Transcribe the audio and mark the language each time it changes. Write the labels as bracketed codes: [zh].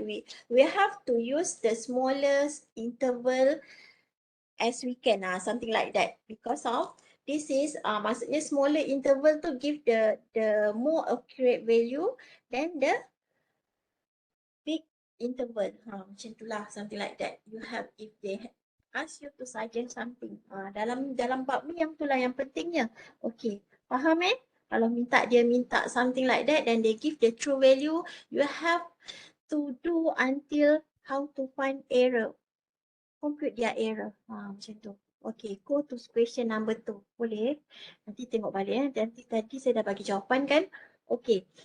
[en] We have to use the smallest interval as we can, something like that, because of this is [ms] maksudnya [en] smaller interval to give the more accurate value than the big interval. [ms] Macam itulah, [en] something like that. You have, if they ask you to suggest something, [ms] dalam bab ni yang itulah yang pentingnya. [en] Okay, [ms] faham [en] Kalau dia minta something like that, then they give the true value, you have to do until how to find error. Compute their error. [ms] Macam tu. [en] Okay, go to question number 2. [ms] Boleh? Nanti tengok balik. Nanti tadi saya dah bagi jawapan kan? Okay.